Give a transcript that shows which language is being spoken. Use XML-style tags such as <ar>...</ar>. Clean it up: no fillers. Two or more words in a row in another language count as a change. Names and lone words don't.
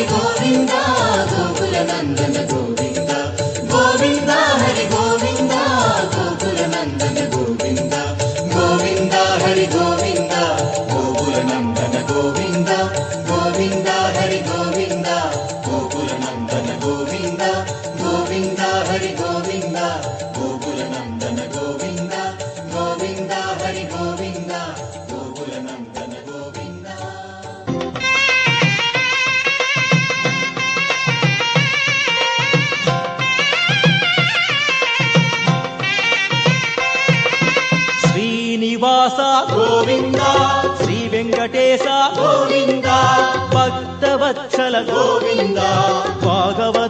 <ta>கோவிந்தா கோகுல நந்தன கோவிந்தா, கோவிந்தா ஹரி கோவிந்தா கோகுல நந்தன கோவிந்தா, கோவிந்தா ஹரி கோவிந்தா கோகுல நந்தன கோவிந்தா, கோவிந்தா ஹரி கோவிந்தா கோகுல நந்தன கோவிந்தா, கோவிந்தா ஹரி கோவிந்தா கோகுல நந்தன கோவிந்தா, கோவிந்தா ஹரி கோவிந்தா கோகுல நந்தன கோவிந்தா.</ta> <te>శ్రీనివాస గోవింద, శ్రీ వెంకటేశ గోవింద, భక్తవత్సల గోవింద, భాగవత</te>